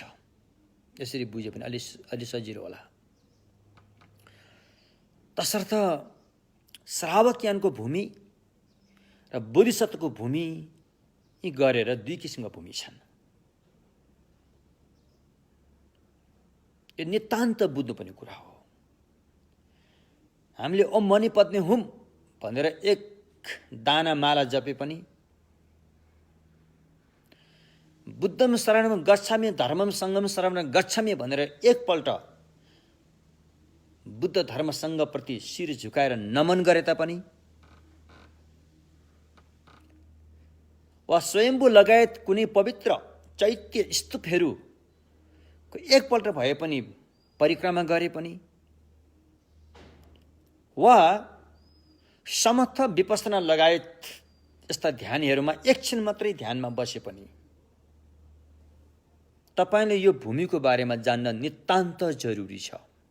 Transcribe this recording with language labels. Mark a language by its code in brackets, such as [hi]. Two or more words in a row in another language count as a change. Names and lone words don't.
[ne] यसरी बुझ्यो भने अलि सजिलो होला। तसर्थ श्रावक यानको भूमि र बोधिसत्वको भूमि यी गरेर 2 किसिमका भूमि छन्। यो नितान्त बुझ्नुपर्ने कुरा हो। हामीले [sa] ओम मणि पद्मे हुम [ne] भनेर 1 दाना माला जपे पनि, [sa] बुद्धम शरणम गच्छामि धर्मम सङ्गम शरणम गच्छामि [ne] भनेर 1 पल्ट बुद्ध धर्म सङ्घ प्रति शिर झुकाएर नमन गरे तापनि, वा स्वयम्भू लगायत कुनै पवित्र चैत्य स्तूपहरूको 1 पल्ट भए पनि परिक्रमा गरे पनि, वा समर्थ विपස්සना लगायत यस्ता ध्यानहरूमा एकछिन मात्रै ध्यानमा बसे पनि तपाईले यो भूमिको बारेमा जान्न नितान्त जरुरी छ।